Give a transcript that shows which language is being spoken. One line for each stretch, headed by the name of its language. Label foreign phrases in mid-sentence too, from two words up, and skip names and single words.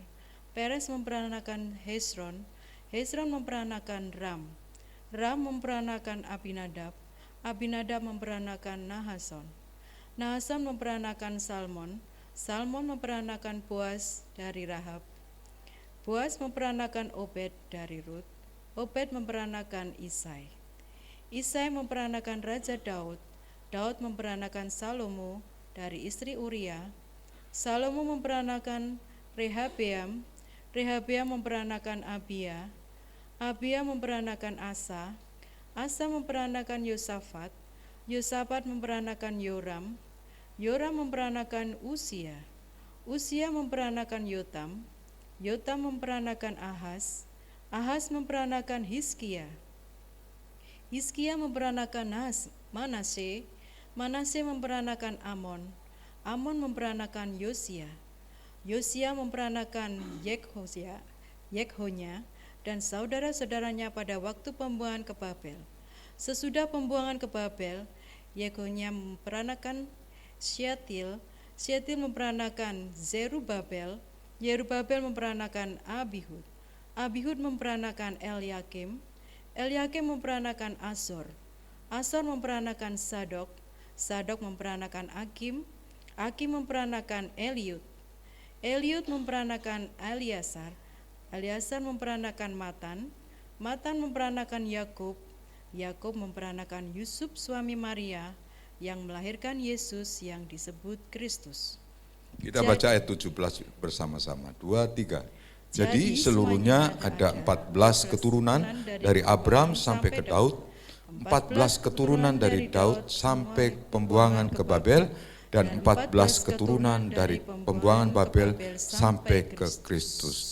Indonesian: Peres memperanakan Hezron, Hezron memperanakan Ram, Ram memperanakan Abinadab, Abinadab memperanakan Nahason, Nahason memperanakan Salmon, Salmon memperanakan Boaz dari Rahab, Boaz memperanakan Obed dari Rut, Obed memperanakan Isai, Isai memperanakan Raja Daud, Daud memperanakan Salomo dari istri Uria, Salomo memperanakan Rehabeam, Rehabeam memperanakan Abia, Abia memperanakan Asa, Asa memperanakan Yosafat, Yosafat memperanakan Yoram, Yoram memperanakan Usia, Usia memperanakan Yotam, Yotam memperanakan Ahaz, Ahaz memperanakan Hizkia, Hizkia memperanakan Manasye, Manase memperanakan Amon, Amon memperanakan Yosia, Yosia memperanakan Yekhonya dan saudara-saudaranya pada waktu pembuangan ke Babel. Sesudah pembuangan ke Babel, Yekhonya memperanakan Syatil, Syatil memperanakan Zerubabel, Yerubabel memperanakan Abihud, Abihud memperanakan Eliakim, Eliakim memperanakan Azor, Azor memperanakan Sadok, Sadok memperanakan Akim, Akim memperanakan Eliud, Eliud memperanakan Eliasar, Eliasar memperanakan Matan, Matan memperanakan Yakub, Yakub memperanakan Yusuf suami Maria yang melahirkan Yesus yang disebut Kristus. Kita baca ayat 17 bersama-sama. 2, 3. Jadi seluruhnya ada 14 keturunan dari Abram sampai ke Daud, 14 keturunan dari Daud sampai pembuangan ke Babel, dan 14 keturunan dari pembuangan Babel sampai ke Kristus.